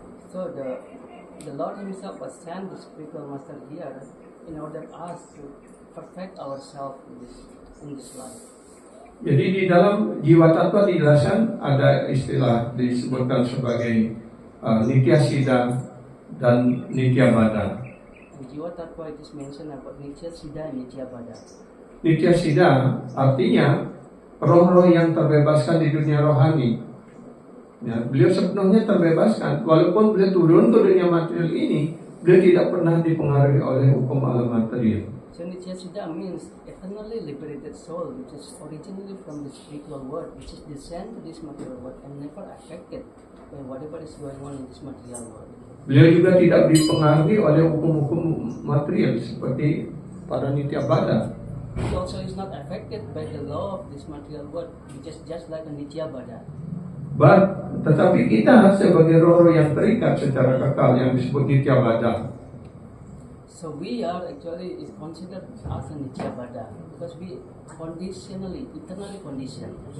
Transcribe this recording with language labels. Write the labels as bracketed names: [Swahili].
[English] So the Lord Himself was sent the spiritual master here in order us to perfect ourselves in this life. [Indonesian] Jadi di dalam jiwa tattva dijelaskan ada istilah disebutkan sebagai Nitya Siddha dan Nitya Bada. [English] In Jiva Tattva it is mentioned about Nitya Siddha and Nitya Bada. [Indonesian] Nitya Siddha artinya roh-roh yang terbebaskan di dunia rohani. Ya, beliau sepenuhnya terbebaskan, walaupun beliau turun ke dunia material ini, beliau tidak pernah dipengaruhi oleh hukum alam material. [English] So Nitya Siddha means eternally liberated soul, which is originally from the spiritual world, which is descent to this material world and never affected by whatever is going on in this material world. [Indonesian] Beliau juga tidak dipengaruhi oleh hukum-hukum material seperti para Nitya Bada. [English] He also is not affected by the law of this material world, which is just like a Nitya Bada. [Indonesian] Tetapi kita sebagai roh-roh yang terikat secara kekal yang disebut Nitya Bada. [English] So we are actually is considered as a Nitya Bada because we eternally conditioned.